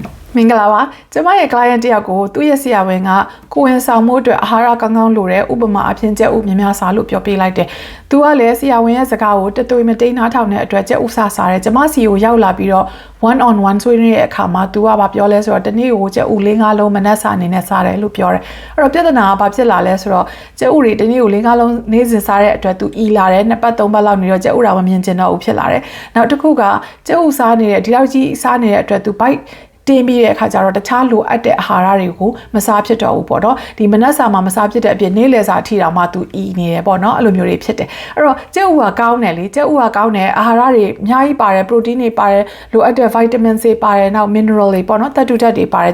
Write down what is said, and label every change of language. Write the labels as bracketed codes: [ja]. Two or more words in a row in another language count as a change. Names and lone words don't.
[my] မင်္ဂလာပါကျမရဲ့ client တယောက်ကိုသူ့ရဲ့ဆရာဝန်ကကိုဝင်ဆောင်မှုအတွက်အာဟာရကောင်းကောင်းလိုတဲ့ဥပမာအဖြစ်ကျက်ဥများများစားလို့ပြောပေးလိုက်တယ်။သူကလည်းဆရာဝန်ရဲ့စကားကိုတသွေးမတိန်နားထောင်တဲ့အတွက်ကျက်ဥစားစားတယ်။ကျမစီကိုရောက်လာပြီးတော့ [en] one on one [my] ဆွေးနွေးတဲ့အခါမှာသူကဘာပြောလဲဆိုတော့တနေ့ကိုကျက်ဥ4-5လုံးမနက်စာအနေနဲ့စားတယ်လို့ပြောတယ်။အဲ့တော့ပြဿနာကဘာဖြစ်လာလဲဆိုတော့ကျက်ဥတွေတနေ့ကို4-5လုံးနေ့စဉ်စားတဲ့အတွက်သူအီလာတယ်2ပတ်3ပတ်လောက်နေတော့ကျက်ဥတာမမြင်ကျင်တော့ဘူးဖြစ်လာ တယ်။နောက်တစ်ခုကကျက်ဥစားနေတဲ့ဒီလောက်ကြီးစားနေတဲ့အတွက်သူ biteတင်းပြီးတဲ့အခါကျတော့တခြားလိုအပ်တဲ့အာဟာရတွေကိုမစားဖြစ်တော့ဘူးပေါ့နော်ဒီမနက်စာမှာမစားဖြစ်တဲ့အပြင်နေ့လယ်စာအထိတောင်မှသူအီနေတယ်ပေါ့နော်အဲ့လိုမျိုးတွေဖြစ်တယ်အဲ့တော့ကျက်ဥကကောင်းတယ်လေကျက်ဥကကောင်းတယ်အာဟာရတွေအများကြီးပါတယ် protein တွေပါတယ်လိုအပ်တဲ့ [en] vitamin C [my] ပါတယ်နောက် mineral တွေပေါ့နော်သတ္တုဓာတ်တွေပါတယ်